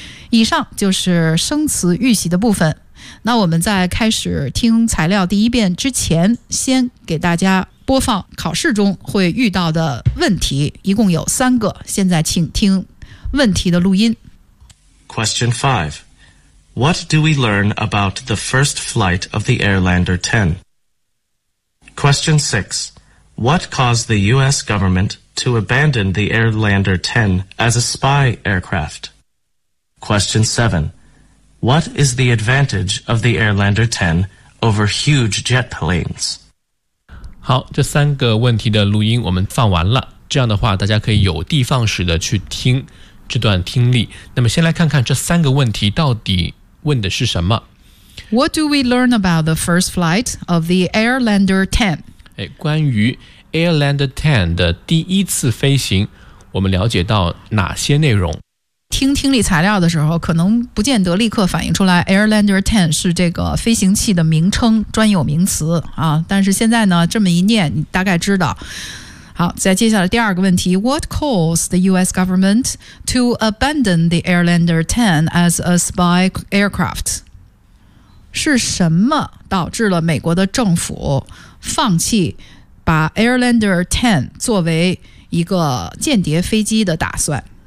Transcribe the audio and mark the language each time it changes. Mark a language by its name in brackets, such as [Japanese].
[Chinese] 以上就是生词预习的部分，那我们在开始听材料第一遍之前，先给大家播放考试中会遇到的问题，一共有三个，现在请听问题的录音。 [English] Question 5， What do we learn about the first flight of the Airlander 10? Question 6. What caused the U.S. government to abandon the Airlander 10 as a spy aircraft? Question 7. What is the advantage of the Airlander 10 over huge jet planes? [Chinese] 好，这三个问题的录音我们放完了，这样的话大家可以有的放矢的去听这段听力。那么先来看看这三个问题到底问的是什么。 [English] What do we learn about the first flight of the Airlander 10? [Chinese] 关于 Airlander 10 的第一次飞行，我们了解到哪些内容？听听力材料的时候，可能不见得立刻反映出来 Airlander 10 是这个飞行器的名称，专有名词啊。但是现在呢，这么一念，你大概知道。好，再接下来第二个问题 [English] What caused the US government to abandon the Airlander 10 as a spy aircraft? [Chinese] 是什么导致了美国的政府放弃把 Airlander 10 作为一个间谍飞机的打算？